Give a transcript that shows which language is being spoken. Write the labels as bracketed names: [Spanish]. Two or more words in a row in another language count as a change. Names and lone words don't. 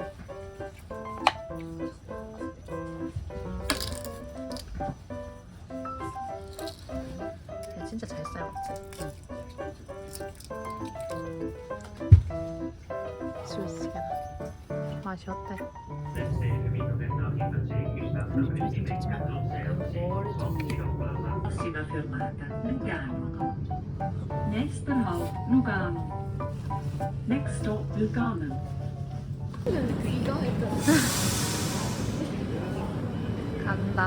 [Korean] 야, 진짜 잘 삶았지. 스위스가 맛이 어때? [Italian] Prossima fermata, Lugano. [German] Nächster Halt, Lugano. [English] Next stop, Lugano. [Korean] 간다.